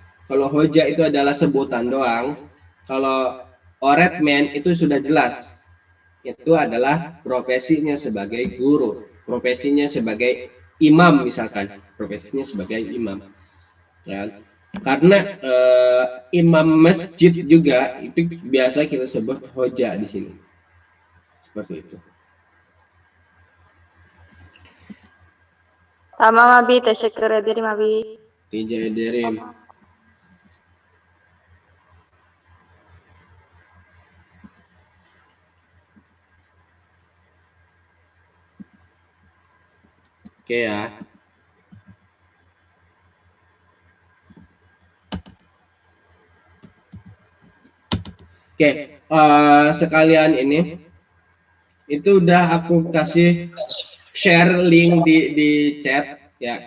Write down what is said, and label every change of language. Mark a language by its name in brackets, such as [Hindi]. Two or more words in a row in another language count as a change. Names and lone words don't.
[Indonesian] Kalau hoja itu adalah sebutan doang, kalau oretmen itu sudah jelas, itu adalah profesinya sebagai guru, profesinya sebagai imam misalkan, profesinya sebagai imam. Ya. Karena imam masjid juga itu biasa kita sebut hoja di sini, seperti itu. [Turkish] Tamam abi, teşekkür ederim abi. Rica ederim. [Indonesian] Oke ya. Oke, sekalian ini itu udah aku kasih share link di chat ya.